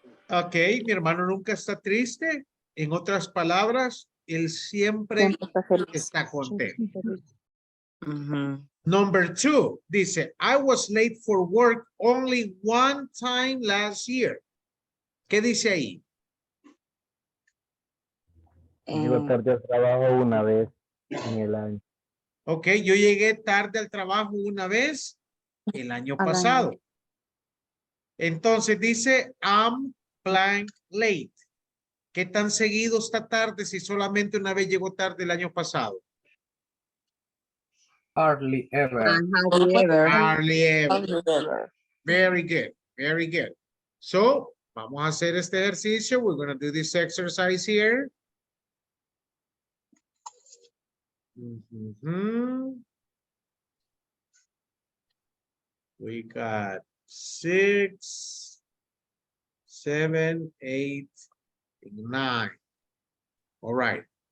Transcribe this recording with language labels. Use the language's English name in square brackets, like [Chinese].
[Spanish] Ok, mi hermano nunca está triste. En otras palabras, él siempre Siempre está feliz. está contento. Mhm. [English] Number 2, dice, I was late for work only one time last year. [Spanish] ¿Qué dice ahí? llego tarde al trabajo una vez en el año. Ok, yo llegué tarde al trabajo una vez el año Al año. pasado. Entonces dice, [English] I'm blank late. [Spanish] ¿Qué tan seguido está tarde si solamente una vez llegó tarde el año pasado? [English] Hardly ever. Hardly ever. Hardly ever. Hardly ever. Very good, very good. [Spanish] So, vamos a hacer este ejercicio. [English] We're going to do this exercise here. Mhm. We got 6, 7, 8, 9. All right.